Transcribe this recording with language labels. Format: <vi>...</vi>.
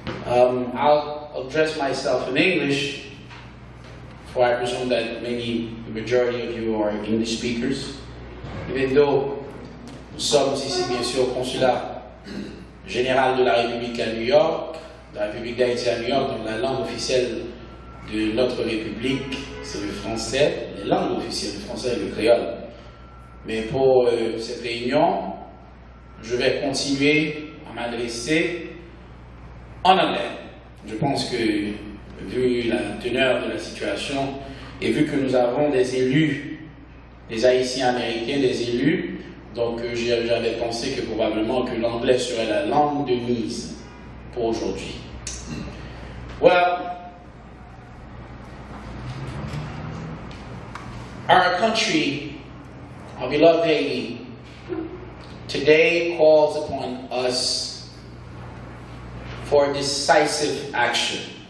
<en>I'll address myself in English, for I presume that the majority of you are English speakers. Even though</en> <fr>nous sommes ici bien sûr au consulat général de la République à New York, de la République d'Haïti à New York, donc la langue officielle de notre République, c'est le français, les langues officielles du français et le créole. Mais pour cette réunion, je vais continuer à m'adresser en anglais. Je pense que, vu la teneur de la situation, et vu que nous avons des élus, des Haïtiens américains, des élus, donc j'avais pensé que probablement que l'anglais serait la langue de mise pour aujourd'hui.</fr> <en>Well, our country, our beloved Haiti, today calls upon us for decisive action.</en>